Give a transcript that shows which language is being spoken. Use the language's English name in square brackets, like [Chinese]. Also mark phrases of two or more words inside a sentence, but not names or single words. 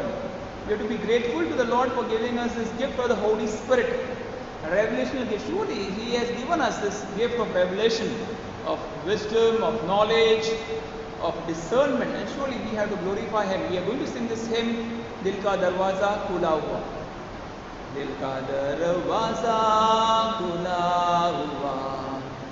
[English] We have to be grateful to the Lord for giving us this gift of the Holy Spirit. A revelational gift. Surely He has given us this gift of revelation, of wisdom, of knowledge, of discernment. And surely we have to glorify Him. We are going to sing this hymn, Dil Ka Darwaza Khula Hua. [Hindi] दिल का दरवाज़ा खुला हुआ,